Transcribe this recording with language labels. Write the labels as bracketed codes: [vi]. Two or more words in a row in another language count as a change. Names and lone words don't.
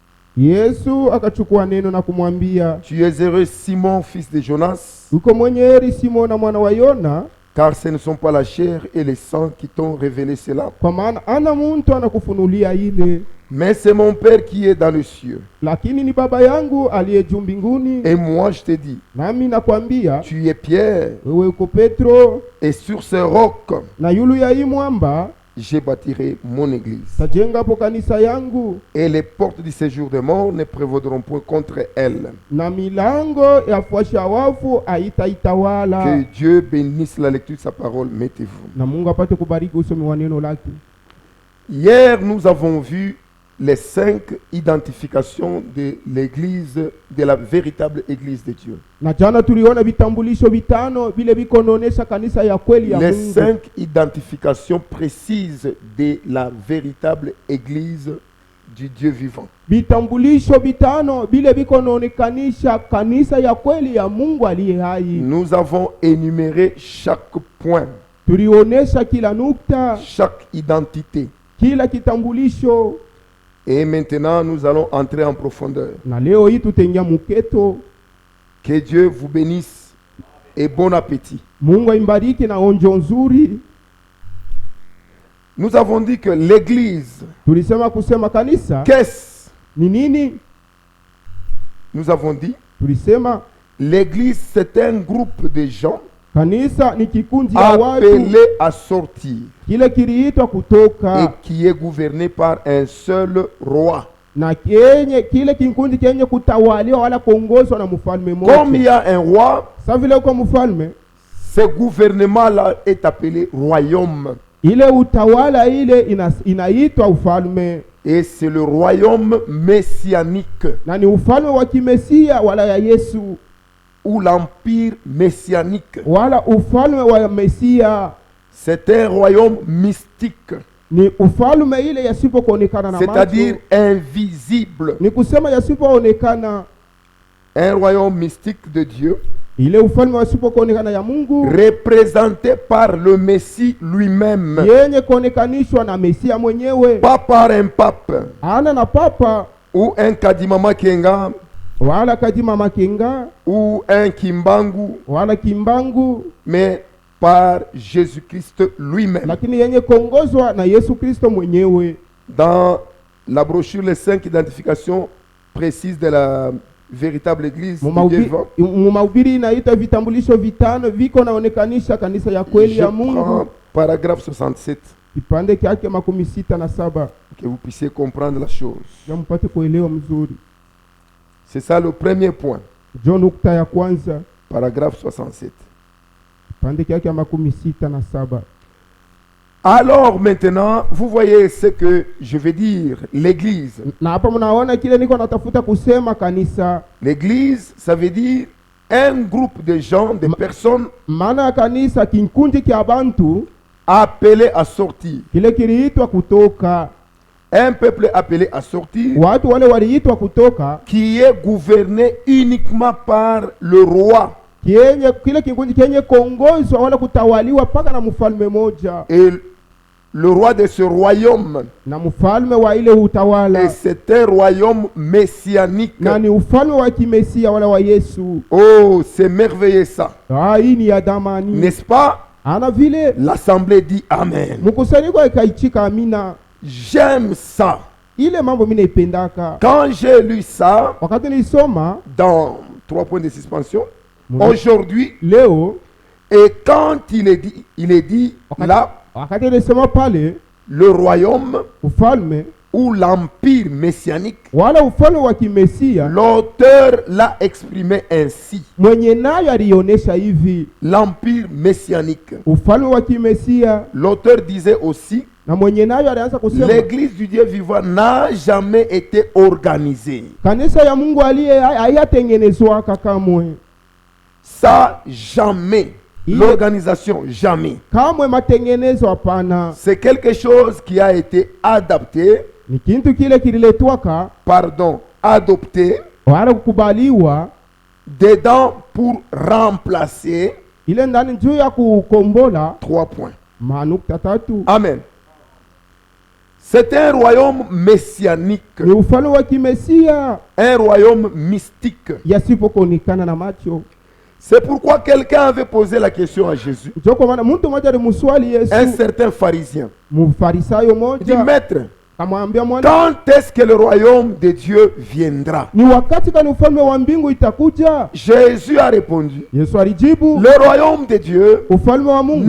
[sw] Yesu akachukua neno na kumwambia, [fr] tu es heureux Simon, fils de Jonas, [sw] uko mwenye heri Simona mwana wa Yona, [fr] car ce ne sont pas la chair et le sang qui t'ont révélé cela, [sw] kwa maana ana muntu anakufunulia ile, [fr] mais c'est mon Père qui est dans le cieux. [sw] lakini ni Baba yangu aliye juu mbinguni. [fr] Et moi je te dis, [sw] Nami nakwambia, [fr] tu es Pierre, [sw] wewe uko Petro, [fr] et sur ce roc [sw] na yulu ya hii mwamba [fr] je bâtirai mon église, [sw] tajenga hapo kanisa yangu, [fr] et les portes du séjour des morts ne prévaudront point contre elle. [sw] na milango ya fuasha wafu haitaitawala. [fr] Que Dieu bénisse la lecture de sa parole. Mettez-vous. [sw] Na Mungu apate kubariki usomi wa neno lake. [fr] Hier, nous avons vu les 5 identifications de l'église, de la véritable église de Dieu. [sw] Na jana tuliona vitambulisho vitano vile vikononesha kanisa ya kweli ya Les Mungu. [fr] 5 identifications précises de la véritable église du Dieu vivant. [sw] Vitambulisho vitano vile vikonoonekanisha kanisa ya kweli ya Mungu aliye hai. [fr] Nous avons énuméré chaque point, [sw] Tulionesha kila nukta, [fr] chaque identité. [sw] kila kitambulisho. [fr] Et maintenant, nous allons entrer en profondeur. [sw] Na leo hii tutaingia muketo. [fr] Que Dieu vous bénisse et bon appétit. [sw] Mungu imbariki na onjo nzuri. [fr] Nous avons dit que l'église, [sw] Tulisema kusema kanisa [fr] qu'est-ce? [sw] ni nini? [fr] Nous avons dit, [sw] Tulisema [fr] l'église c'est un groupe de gens [sw] kanisa ni kikundi ya watu [fr] appelés à sortir [sw] kile kiliitwa et kutoka, [fr] qui est gouverné par un seul roi. [sw] na kile kikundi kenye kutawaliwa wala kuongozwa na mfalme [fr] Comme il y [sw] mmoja. [fr] a un roi, [sw] Sasa vile uko mfalme, [fr] ce gouvernement-là est appelé royaume. [sw] ile utawala ile inaitwa ufalme, [fr] Et c'est le royaume messianique [sw] na ni ufalme wa kimesia wala ya Yesu, [fr] ou l'empire messianique. [sw] wala ufalme wa Mesia. [fr] C'est un royaume mystique, [sw] Ni ufalme ile yasipokuonekana na [fr] c'est-à-dire [sw] macho, invisible. ni kusema yasipoonekana. [fr] Un royaume mystique de Dieu, [sw] Ile ufalme wasipokuonekana ya Mungu, [fr] représenté par le Messie lui-même, [sw] yenye kuonekanishwa na Mesia mwenyewe, [fr] pas par un pape [sw] ana na papa [fr] ou un Kadimama Kenga [sw] wala Kadima Makenga [fr] ou un Kimbangu, [sw] wala Kimbangu, [fr] mais par Jésus-Christ lui-même. [sw] lakini yenye kuongozwa na Yesu Kristo mwenyewe. [fr] Dans la brochure, les 5 identifications précises de la véritable église du Dieu vivant, [sw] Mumahubiri inaita vitambulisho vitano viko naonekanisha kanisa ya kweli je ya prends Mungu. [fr] paragraphe 67, [sw] Kipande kyake 67 [fr] que vous puissiez comprendre la chose. [sw] ya mpate kuelewa mzuri. [fr] C'est ça le premier point, [sw] Jo nukta ya kwanza, [fr] paragraphe 67. [sw] kipande kyake 67. [fr] Alors maintenant, vous voyez ce que je veux dire, l'église. [sw] Na hapa mnaona kile niko natafuta kusema kanisa. [fr] L'église, ça veut dire un groupe de gens, de personnes [sw] Maana ya kanisa kikundi kya bantu [fr] appelés à sortir. [sw] kile kiliitwa kutoka. [fr] Un peuple appelé à sortir [sw] Watu wale waliitwa kutoka, [fr] qui est gouverné uniquement par le roi. [sw] kile kikundi kenye kuongozwa wala kutawaliwa paka na mfalme moja, [fr] Et le roi de ce royaume, [sw] na mfalme wa ile utawala, [fr] et c'est un royaume messianique. [sw] na ni ufalme wa kimesia wala wa Yesu. [fr] Oh, c'est merveilleux ça. [sw] Hii ni ya damani. [fr] N'est-ce pas? [sw] Ana vile [fr] L'assemblée dit Amen. [sw] mkusanyiko ikaichika amina. [fr] J'aime ça. [sw] Ile mambo mimi naipendaka. [fr] Quand j'ai lu ça, [sw] Wakati nilisoma [fr] dans 3 points de suspension, aujourd'hui, [sw] leo, [fr] et quand il est dit là, [sw] wakati nilisoma pale [fr] le royaume [sw] ufalme [fr] ou l'empire messianique, [sw] wala ufalme wa kimesia, [fr] l'auteur l'a exprimé ainsi. [sw] mwenye nayo alionesha hivi, [fr] L'empire messianique. [sw] ufalme wa kimesia, [fr] L'auteur disait aussi, [sw] na mwenye nayo alianza kusema [fr] l'église du Dieu vivant n'a jamais été organisée. [sw] kanisa ya Mungu aliye hayatengenezwa kamwe. [fr] Ça, jamais. L'organisation, jamais. [sw] Kamwe matengenezo hapana. [fr] C'est quelque chose qui a été adapté, [sw] Ni kintu kile kililetwaka, adopté wala kukubaliwa [fr] dedans pour remplacer [sw] ile ndani juu ya kukombola [fr] 3 points. [sw] manukta 3. Amen. [fr] C'est un royaume messianique, [sw] ni ufalme wa kimesia [fr] un royaume mystique. [sw] yasipokuonekana na macho. [fr] C'est pourquoi quelqu'un avait posé la question à Jésus, [sw] Ndio kwa maana mtu mmoja alimswali Yesu, [fr] un certain pharisien. [sw] mfarisayo [fr] Il dit, [sw] mmoja, maître, akamwambia Bwana, [fr] quand est-ce que le royaume de Dieu viendra? [sw] ni wakati gani ufalme wa mbingu itakuja? [fr] Jésus a répondu, [sw] Yesu alijibu, [fr] le royaume de Dieu [sw] ufalme wa Mungu